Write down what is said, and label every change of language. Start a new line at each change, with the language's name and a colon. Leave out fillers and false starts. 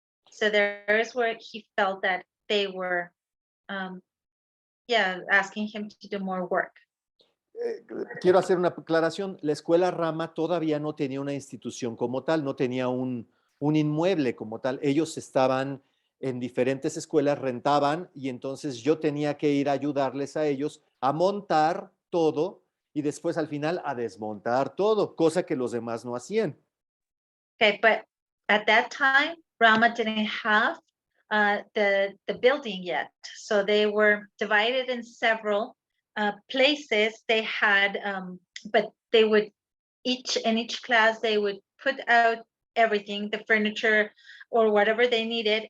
English: So there is where he felt that they were asking him to do more work.
Spanish: Quiero hacer una aclaración. La escuela RaMa todavía no tenía una institución como tal, no tenía un inmueble como tal. Ellos estaban en diferentes escuelas, rentaban, y entonces yo tenía que ir a ayudarles a ellos a montar todo y después al final a desmontar todo, cosa que los demás no hacían.
English: Okay, but at that time, RaMa didn't have the building yet. So they were divided in several places. They had, but they would in each class, they would put out everything, the furniture or whatever they needed.